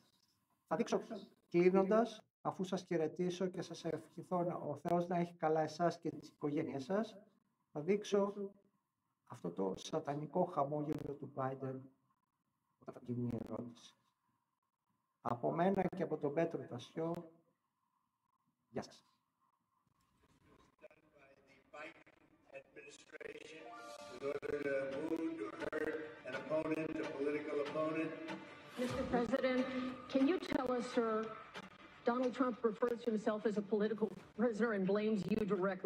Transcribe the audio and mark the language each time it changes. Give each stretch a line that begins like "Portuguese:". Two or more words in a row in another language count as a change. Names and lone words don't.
Greek: Θα δείξω κλείνοντας, αφού σας χαιρετήσω και σας ευχηθώ ο Θεός να έχει καλά εσάς και τις οικογένειές σας, θα δείξω αυτό το σατανικό χαμόγελο του Biden όταν θα γίνει η ερώτηση. Από μένα και από τον Πέτρο Τασιό, γεια σας.
English: Mr. President, can you tell us, sir, Donald Trump refers to himself as a political prisoner and blames you directly.